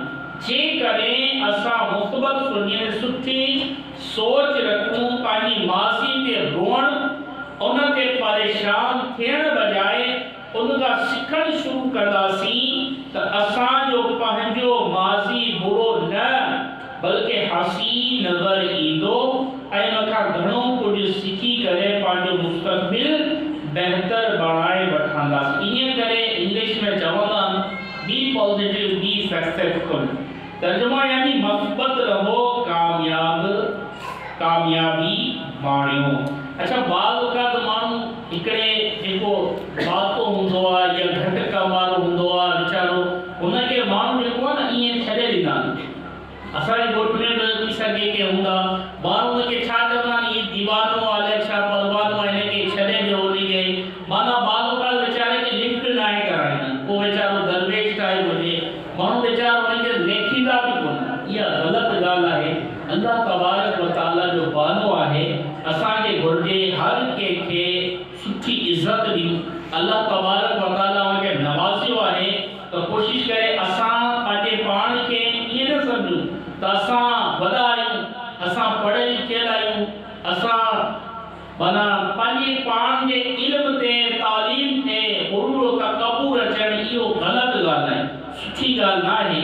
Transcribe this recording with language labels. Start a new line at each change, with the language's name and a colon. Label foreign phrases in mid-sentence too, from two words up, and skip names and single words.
Sindhi: जेकॾहिं असां मुस्बत सुठी सोच रखूं, पंहिंजी माज़ी ते रोअण उन ते परेशान थियण बजाए उन खां सिखणु शुरू कंदासीं त असांजो पंहिंजो माज़ी बुरो न बल्कि हसीन नज़र ईंदो ऐं उन खां घणो कुझु सिखी करे पंहिंजो मुस्तक़बिल बहितर बणाए वठंदासीं। इन करे इंग्लिश में चवंदा आहिनि
English: be positive be successful.
Sindhi: तर्जुमा यानी मस्बत रहो, कामयाबी माणियो। अच्छा, बाल का तो माण्हू हिकिड़े जेको बातो हूंदो आहे या घटि कम वारो हूंदो आहे वीचारो, हुनखे माण्हू जेको आहे न ईअं छॾे ॾींदा आहिनि। असांजे ॻोठ में बि थी सघे के हूंदा माण्हू हुनखे छा चवंदा आहिनि, हीउ दीवानो आहे छा परवानो आहे, हिनखे छॾे ॾियो हुनखे। माना बाल का वीचारे खे लिफ्ट न आहे कराईंदा। को वीचारो दरवेश टाइप हुजे, माण्हू वीचारो हुनखे लेखींदा बि कोन। इहा ग़लति ॻाल्हि आहे।
Arabic: الله تبارك وتعالى
Sindhi: जो बानो आहे। असांखे घुर्जे हर कंहिंखे सुठी इज़त ॾियूं।
Arabic: الله تبارك وتعالى
Sindhi: हुनखे नवाज़ियो आहे त कोशिशि करे असां पंहिंजे पाण खे ईअं न सम्झूं त असां वॾा आहियूं, असां पढ़ियल लिखियल आहियूं, असां माना पंहिंजे पाण जे इल्म ते तालीम ते गुरूर तकबुर अचणु, इहो ग़लति ॻाल्हि आहे, सुठी ॻाल्हि न आहे।